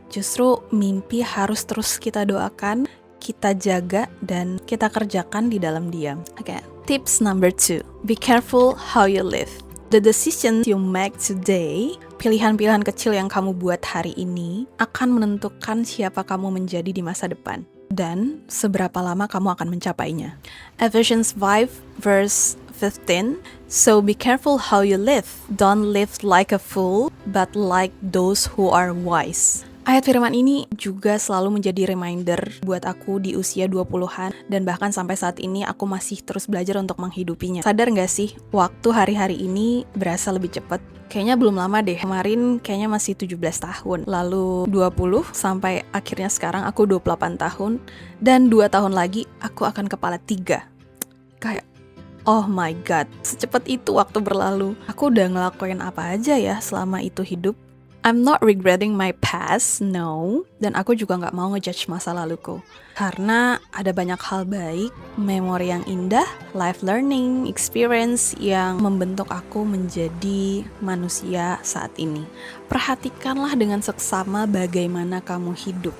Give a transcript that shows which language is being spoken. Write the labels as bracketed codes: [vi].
[id] Justru mimpi harus terus kita doakan, kita jaga, dan kita kerjakan di dalam diam. [en] Okay. Tips number 2. Be careful how you live. The decisions you make today, [id] pilihan-pilihan kecil yang kamu buat hari ini, akan menentukan siapa kamu menjadi di masa depan dan seberapa lama kamu akan mencapainya. [en] Ephesians 5 verse 15. So be careful how you live. Don't live like a fool, but like those who are wise. [id] Ayat firman ini juga selalu menjadi reminder buat aku di usia 20-an dan bahkan sampai saat ini aku masih terus belajar untuk menghidupinya. Sadar gak sih, waktu hari-hari ini berasa lebih cepat? Kayaknya belum lama deh, kemarin kayaknya masih 17 tahun, lalu 20 sampai akhirnya sekarang aku 28 tahun, dan 2 tahun lagi aku akan kepala 3. Kayak, [en] oh my god, [id] secepat itu waktu berlalu. Aku udah ngelakuin apa aja ya selama itu hidup? [en] I'm not regretting my past, no. [id] Dan aku juga gak mau ngejudge masa laluku. Karena ada banyak hal baik, memori yang indah, [en] life learning, experience [id] yang membentuk aku menjadi manusia saat ini. Perhatikanlah dengan seksama bagaimana kamu hidup.